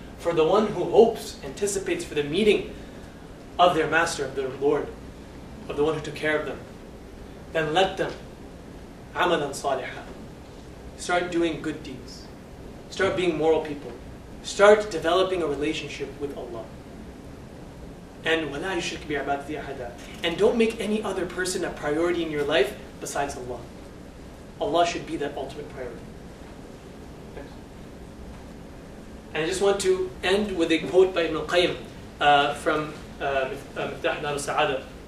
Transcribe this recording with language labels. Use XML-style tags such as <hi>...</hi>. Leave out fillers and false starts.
<en>For the one who hopes, anticipates for the meeting of their master, of their Lord, of the one who took care of them, then let them</en> <ar>عَمَلًا صَالِحًا.</ar> <en>Start doing good deeds. Start being moral people. Start developing a relationship with Allah.</en> <ar>And وَلَا يُشْرِكْ بِعِبَادَتِهِ أَحَدًا.</ar> <en>And don't make any other person a priority in your life besides Allah. Allah should be that ultimate priority. And I just want to end with a quote by Ibn al-Qayyim from Miftah Dar al-Sa'ada.</en>